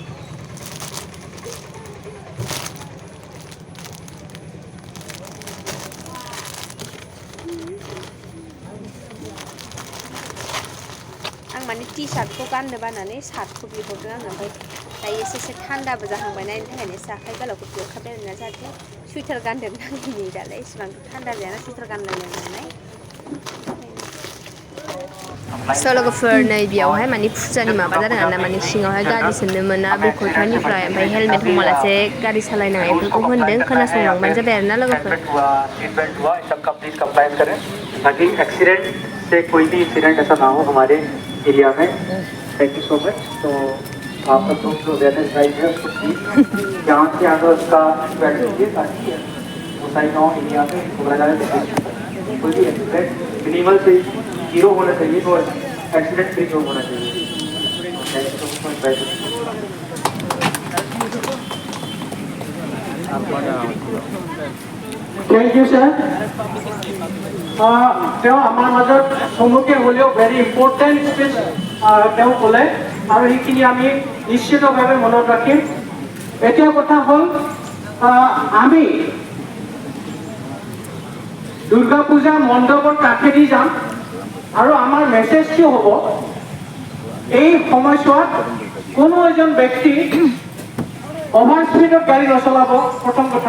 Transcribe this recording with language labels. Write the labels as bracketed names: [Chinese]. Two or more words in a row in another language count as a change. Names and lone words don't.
[Bodo] आं माने टि शार्टखौ गाननो बानानै शार्टखौ बिहरदों आङो ओमफ्राय दायो एसे थान्दाबो जाहांबाय ना बेनि थाखायनो एसे आखाइ गोलावखौ बिहरखाबाय आरोना जाहाथे सुइटार गानदेरनो नाङैनि दालाय इसिबां थान्दा जायाना सुइटार गानलायनो नालाय स' लोगोफोर नै बेयावहाय माने फुजानि माबा जादों आरोना माने सिङावहाय गारि सोनो मोना बेखौथानिफ्राय ओमफ्य हेलमेट हमालासे गारि सालायनाङा बेफोरखौ होनदों खोनासंलांबानो जाबाय आरोना लोगोफोर [Hindi] ताकि एक्सीडेंट से कोई भी इंसिडेंट ऐसा ना हो हमारे एरिया में [English] thank you so much [Hindi] तो आपका जो [English] awareness drive [Hindi] है उसको प्लीज यहाँ से आगे उसका स्प्रेड कीजिए ताकि सोसाइटी गाँव एरिया में घूमना जाए कोई भी एक्सीडेंट मिनिमल से 0 होना चाहिए तो [English] accident free [Hindi] होना चाहिए [English] thank you so much Thank you, sir. [Assamese] তেওঁ আমাৰ মাজত চমুকে হ'লেও [English] very important speech [Assamese] তেওঁ ক'লে আৰু সেইখিনি আমি নিশ্চিতভাৱে মনত ৰাখিম। এতিয়া কথা হ'ল আমি দুৰ্গা পূজা মণ্ডপৰ কাষেদি যাম আৰু আমাৰ মেছেজটো হ'ব এই সময়ছোৱাত কোনো এজন ব্যক্তি [English] over speed [Assamese] গাড়ী নচলাব, প্ৰথম কথা।